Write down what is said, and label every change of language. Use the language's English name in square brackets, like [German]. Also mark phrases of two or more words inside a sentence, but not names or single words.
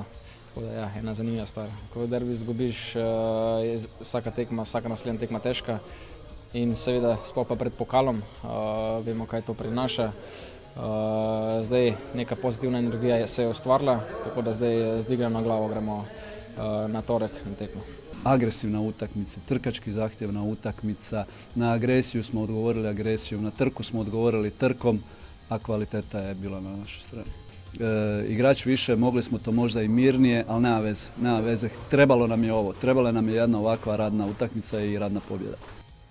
[Slovenian] Tako da ja, ena zanimiva stvar. Ko v derbi izgubiš, je vsaka tekma, vsaka naslednja tekma težka. In seveda sploh pa pred pokalom, vemo kaj to prinaša. Zdaj neka pozitivna energija se je ustvarila, tako da zdaj z dvignjeno glavo gremo na torek na tekmo. [Croatian] Agresivna utakmica, trkački zahtjevna utakmica, na agresiju smo odgovorili agresijom, na trku smo odgovorili trkom, a kvaliteta je bila na našoj strani. igrač više, mogli smo to možda i mirnije, ali nema veze. Trebalo nam je ovo, trebala nam je jedna ovakva radna utakmica i radna pobjeda.